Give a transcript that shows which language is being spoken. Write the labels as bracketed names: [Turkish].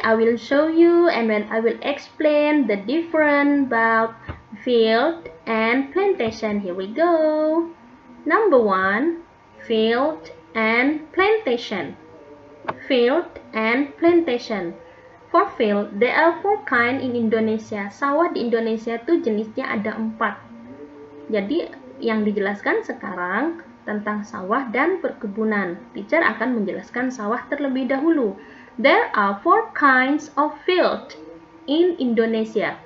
[English] I will show you and then I will explain the difference about field and plantation. Here we go. Number 1, field and plantation. Field and plantation. For field, there are 4 kind in Indonesia. [Indonesian] Sawah di Indonesia itu jenisnya ada 4. Jadi yang dijelaskan sekarang tentang sawah dan perkebunan. Teacher akan menjelaskan sawah terlebih dahulu. [English] There are 4 kinds of field in Indonesia.